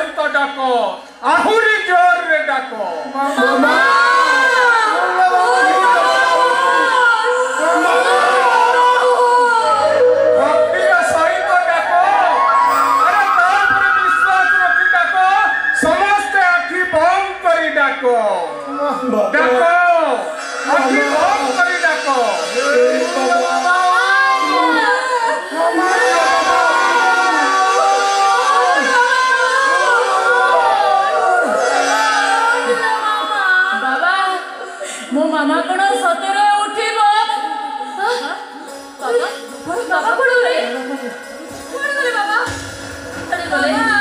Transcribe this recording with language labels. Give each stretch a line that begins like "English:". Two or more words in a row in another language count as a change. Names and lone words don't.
Odia: ଡାକ ଆହୁରି ଜୋରେ ଡାକ ଭକ୍ତିର ସହିତ ଡାକ ଆରେ ତାରପରେ ବିଶ୍ୱାସ ରଖି ଡାକ ସମସ୍ତେ ଆଖି ବନ୍ଦ କରି ଡାକ ଆଖି ବନ୍ଦ କରି ଡାକ ବାବା ମୋ ମାମା କଣ ସତରେ ଉଠିବ ବାବା ବାବା କୁଆଡେ ଗଲେ କୁଆଡେ ଗଲେ ବାବା କୁଆଡେ ଗଲେ